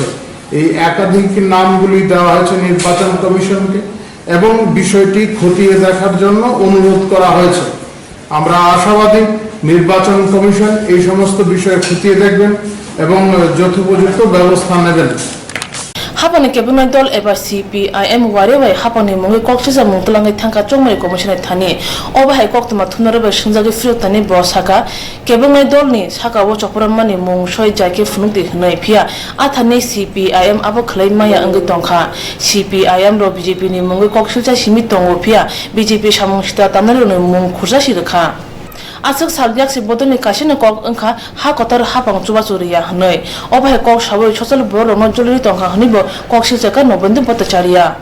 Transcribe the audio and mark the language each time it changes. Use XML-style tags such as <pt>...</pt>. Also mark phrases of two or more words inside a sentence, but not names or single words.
<bn>এই একাধিক নামগুলি দেওয়া হয়েছে নির্বাচন কমিশনকে এবং বিষয়টি খতিয়ে দেখার জন্য অনুরোধ করা হয়েছে। আমরা আশাবাদী নির্বাচন কমিশন এই সমস্ত বিষয়ে খতিয়ে দেখবেন এবং যথোপযুক্ত ব্যবস্থা নেবেন।</bn> <trp>हापानि केबिनेट दल एबा सीपीआईएम वारेबाय हापानि मुंगै कक्सिजा मुंतलाङै थांका चंमारि कमिशन थानि अबाहाय कक्तमा थुनरबाय संजागै फ्रियतानि बसाका केबिनेट दलनि साकाव चपरामानि मुं सय जाके फुनुकदि हनै फिया आथानि सीपीआईएम आबो खलै माया अंगै तंखा सीपीआईएम रो बीजेपी नि मुंगै कक्सिजा सिमि तंगो फिया बीजेपी सामुंसिता तामनारनि मुं खुरजासि रखा आसक सालदियाक से बदलनि कासिनो कक अंखा हा कतार हापां चुबाचुरिया हनै अबाहाय कक साबै ससल बर नजलरि तंखा हनिबो कक सिजाका नबेन्दु भट्टाचार्य</trp>